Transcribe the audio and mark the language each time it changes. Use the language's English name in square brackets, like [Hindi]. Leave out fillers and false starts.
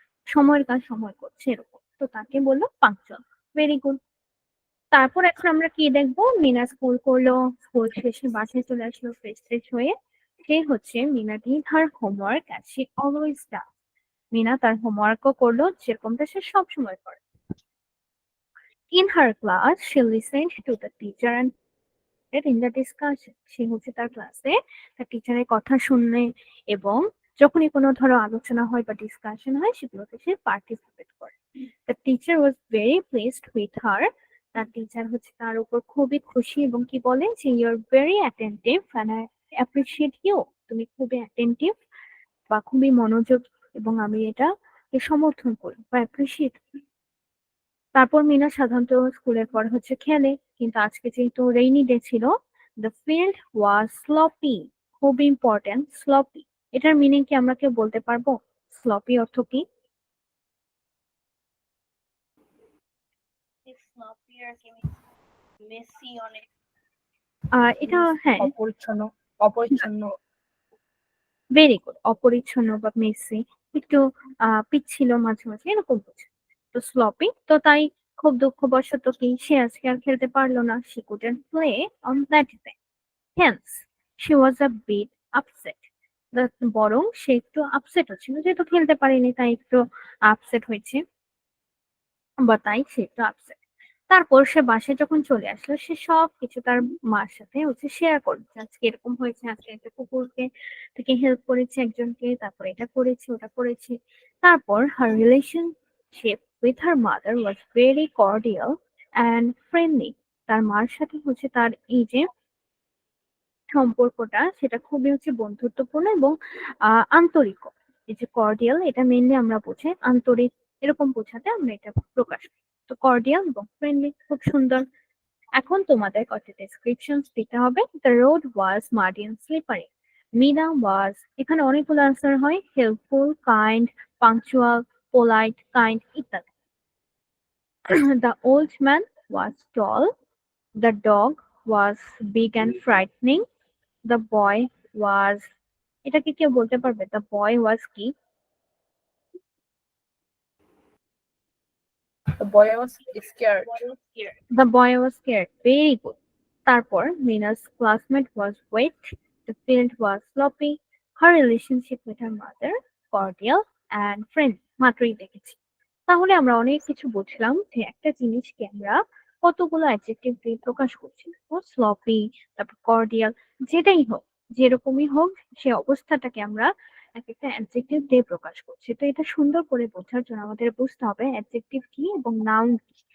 [Bangla] সময়ের কাজ সময় করছে এরকম। তো তাকে বললো পাংচুয়াল। Very good. তারপর এখন আমরা কি দেখবো? মিনা স্কুল করলো, স্কুল শেষে বাসায় চলে আসলো ফ্রেশ ট্রেশ হয়ে। সে হচ্ছে [English] Mina did her homework as she always does. [Bangla] Mina তার হোমওয়ার্কও করলো যেরকমটা সে সবসময় করে। [English] In her class, she listened to the teacher and in the discussion. [Bangla] সে হচ্ছে তার ক্লাসে তার টিচারের কথা শুনে এবং যখনই কোনো ধরো আলোচনা হয় বা ডিসকাশন হয় সেগুলোতে সে পার্টিসিপেট করে। [English] The teacher was very pleased with her. [Bangla] তার টিচার হচ্ছে তার উপর খুবই খুশি এবং কি বলে যে [English] You are very attentive and I appreciate you. [Bangla] তুমি খুবই অ্যাটেন্টিভ বা খুবই মনোযোগ এবং আমি এটাকে সমর্থন করি বা অ্যাপ্রিসিয়েট করি। তারপর মিনা সাধারণত স্কুলের পর হচ্ছে খেলে, কিন্তু আজকে যেহেতু রেইনি ডে ছিল, [English] The field was sloppy. [Bangla] খুব ইম্পর্টেন্ট, স্লপি। এটার মিনিং কি আমরা কেউ বলতে পারবো? স্লপি অর্থ কি? sloppy আর কি মেসি অনেক। এটা হ্যাঁ, অপরিচ্ছন্ন। Very good. অপরিচ্ছন্ন বা মেসি, একটু পিচ্ছিল মাঝে মাঝে এরকম হচ্ছে। তো স্লপি, তো তাই খুব দুঃখবশত কি সে আজকে আর খেলতে পারলো না। [English] She couldn't play on that day. Hence, she was a bit upset. [Bangla] বরং সে একটু আপসেট হচ্ছিল, যেহেতু খেলতে পারেনি তাই একটু আপসেট হয়েছে বা তাই সে একটু আপসেট। তারপর সে বাসায় যখন চলে আসলো সে সবকিছু তার মার সাথে হচ্ছে শেয়ার করছে, আজকে এরকম হয়েছে, আজকে একটা কুকুরকে থেকে হেল্প করেছে একজনকে, তারপর এটা করেছে ওটা করেছে। [English] তারপর her relationship with her mother was very cordial and friendly. [Bangla] তার মার সাথে হচ্ছে তার এই যে সম্পর্কটা সেটা খুবই হচ্ছে বন্ধুত্বপূর্ণ এবং আন্তরিক। এই যে কর্ডিয়াল, এটা মেইনলি আমরা বুঝি আন্তরিক, এরকম বোঝাতে আমরা এটা প্রকাশ করি। তো কর্ডিয়াল এবং ফ্রেন্ডলি, খুব সুন্দর। এখন তোমাদের কয়েকটা ডেসক্রিপশন দিতে হবে। [English] The road was muddy and slippery. Mina was, [Bangla] এখানে অনেকগুলো আনসার হয়, [English] Helpful, kind, punctual, polite, kind ইত্যাদি। The old man was tall. The dog was big and frightening. The boy was, [Bangla] এটাকে কেউ বলতে পারবে? [English] The boy was কি? The boy was scared. The boy was scared. Very good. তারপর Mina's classmate was wet. The field was sloppy. Her relationship with her mother cordial and friendly. [Bangla] মাত্রই দেখেছি। তাহলে আমরা অনেক কিছু বুঝলাম যে একটা জিনিসকে আমরা কতগুলো অ্যাডজেক্টিভ দিয়ে প্রকাশ করছি। স্লপি, তারপর কর্ডিয়াল, যেটাই হোক, যেরকমই হোক, সে অবস্থাটাকে আমরা এক একটা অ্যাডজেক্টিভ দিয়ে প্রকাশ করছি। তো এটা সুন্দর করে বোঝার জন্য আমাদের বুঝতে হবে অ্যাডজেক্টিভ কি এবং নাউন কি।